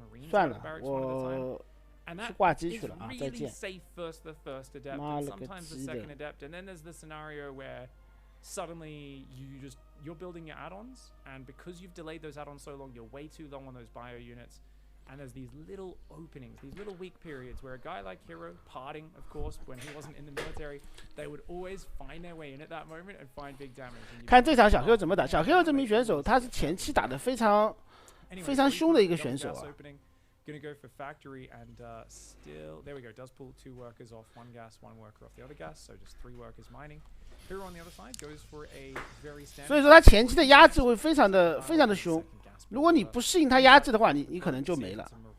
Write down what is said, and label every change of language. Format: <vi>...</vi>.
<zh>算了，我去挂机去了啊，再见。妈了个鸡的！</zh> <en>And then there's the scenario where suddenly you're building your add-ons, and because you've delayed those add-ons so long, you're way too long on those bio units. And there's these little openings, these little weak periods where a guy like Hero, parting, of course, when he wasn't in the military, they would always find their way in at that moment and find big damage.</en> <zh>看这场小 Q 怎么打？小 Q 这名选手，他是前期打得非常凶的一个选手啊。</zh> <en>Gonna go for factory and still there we go. Does pull 2 workers off, 1 gas, 1 worker off the other gas, so just 3 workers mining. Hero on the other side goes for a very standard.</en> <zh>所以说他前期的压制会非常的凶。如果你不适应他压制的话，你可能就没了。</zh>